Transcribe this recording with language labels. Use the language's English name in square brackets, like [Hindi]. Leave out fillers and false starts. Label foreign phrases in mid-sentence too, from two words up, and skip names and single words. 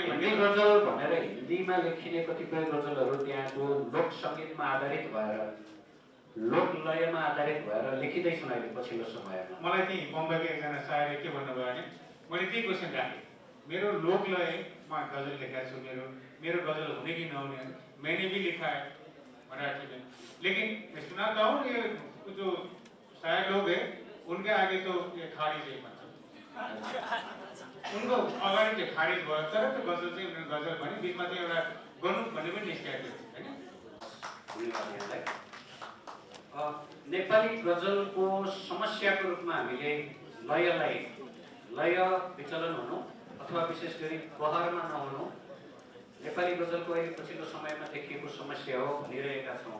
[Nepali] हिन्दी गजल भनेर हिन्दीमा लेखिने कतिपय गजलहरू त्यहाँको लोक सङ्गीतमा आधारित भएर लोकलयमा आधारित भएर लेखिँदैछन् अहिले पछिल्लो समयमा। मलाई त्यही बम्बईको एकजना सायरले के भन्नुभयो भने मैले त्यही क्वेसन राखेँ, मेरो लोकलयमा गजल लेखेको छु, मेरो गजल हुने कि नहुने, [Hindi] मैंने भी लिखा है मराठी में, लेकिन सुनाता हूँ ये जो शायर लोग है उनके आगे तो ये खारिज है, [Nepali] मतलब उनको अगाडि चाहिँ खारिज भयो, तर त्यो गजल चाहिँ उनीहरू गजल भने बिचमा चाहिँ एउटा गर्नु भन्ने पनि निस्किएको थियो हैन। नेपाली गजलको समस्याको रूपमा हामीले लय विचलन हुनु अथवा विशेष गरी बहरमा नहुनु नेपाली गजलको अहिले पछिल्लो समयमा देखिएको समस्या हो भनिरहेका छौँ।